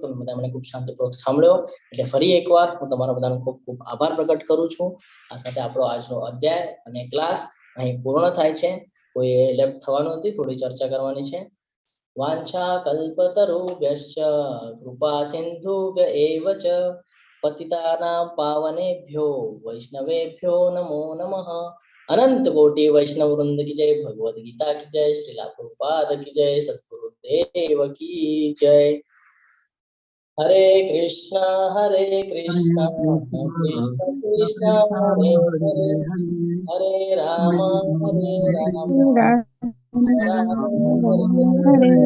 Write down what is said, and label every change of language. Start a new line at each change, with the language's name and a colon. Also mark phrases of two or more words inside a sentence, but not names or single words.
Gujarati: તમે બધા મને ખૂબ શાંતિપૂર્વક સાંભળ્યો, એટલે ફરી એકવાર હું તમારા બધાનો ખૂબ ખૂબ આભાર પ્રકટ કરું છું. આ સાથે આપણો આજનો અધ્યાય અને ક્લાસ અહીં પૂર્ણ થાય છે. કોઈ લેફ્ટ થવાનું નથી, થોડી ચર્ચા કરવાની છે.
Sanskrit: वांछा कल्पतरुभ्यश्च कृपा सिंधुभ्य एव च पतितानां पावनेभ्यो वैष्णवेभ्यो नमो नमः.
Hindi: अनंत कोटि वैष्णव वृंद की जय. भगवद गीता की जय. श्रीला प्रभुपाद की जय. सद्गुरु देव की जय.
Sanskrit: हरे कृष्ण कृष्ण कृष्ण हरे हरे, हरे राम राम, राम राम हरे हरे.